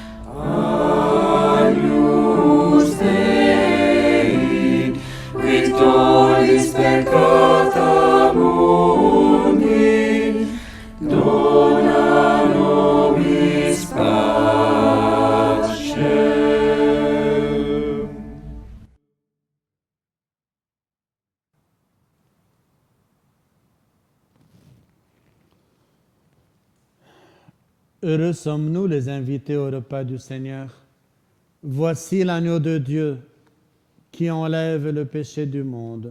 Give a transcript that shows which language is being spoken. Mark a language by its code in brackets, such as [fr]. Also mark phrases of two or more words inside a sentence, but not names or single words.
[la] Agnus Dei, victoris peccata mundi, dona nobis pacem. [fr] Heureux sommes-nous les invités au repas du Seigneur. Voici l'agneau de Dieu qui enlève le péché du monde.